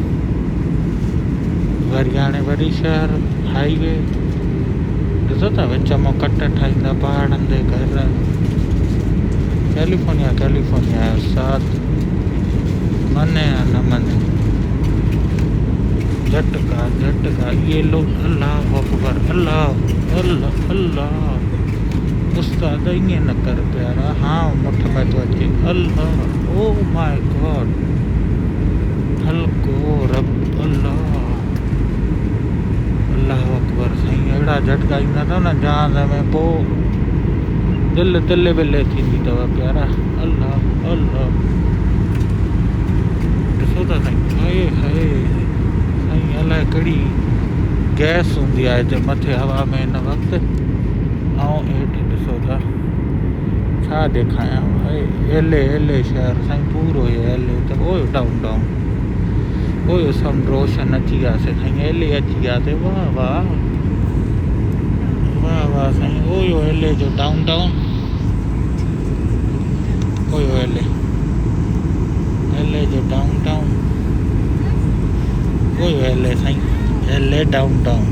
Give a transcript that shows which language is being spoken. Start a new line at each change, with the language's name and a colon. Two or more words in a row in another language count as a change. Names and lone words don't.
Sindhi: वरी हाणे वरी शहर हाईवे ॾिसो था विच मां कट ठाहींदा पहाड़नि ते घर कैलिफोर्निया जो साथ मने या न मने झटका ये लोग
Arabic: الله أكبر
Sindhi: अल्लाह उस्ताद ईअं न कर प्यारा हाँ मुठ में तो अचे अल्लाह
English: oh my god
Sindhi: हल्को रब
Arabic: الله أكبر
Sindhi: साईं अहिड़ा झटका ईंदा अथव न जहाज़ में पोइ दिलि विले थींदी अथव प्यारा अल्लाह ॾिसो था साईं हाय साईं अलाए कहिड़ी गैस हूंदी आहे हिते मथे हवा में हिन वक़्तु ऐं हेठि ॾिसो था छा ॾेखारियां एले शहर साईं पूरो एले त ओयो डाउन ओयो समुंड रोशन अची वियासीं साईं एले अची वियासीं वाह साईं ओयो एले जो डाउन ओयो एले जो डाउन ओयो एले साईं एले डाउन